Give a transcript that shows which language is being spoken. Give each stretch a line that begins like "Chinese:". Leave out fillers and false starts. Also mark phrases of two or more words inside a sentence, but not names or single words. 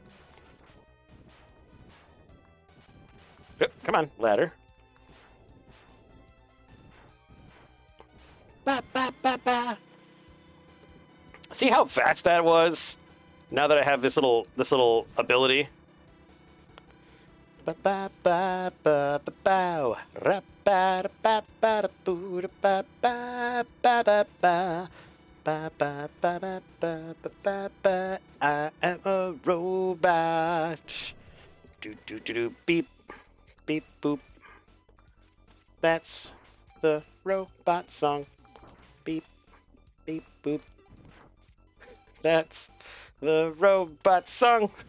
English: Oh, come on, ladder. Ba, ba, ba, ba. See how fast that was? Now that I have this little ability. Ba ba ba ba ba bow. Ra ba ba ba boo ba ba ba ba ba. Ba ba ba ba ba ba ba. I am a robot. Do do do do beep beep boop. That's the robot song. Beep beep boop. That's the robot song.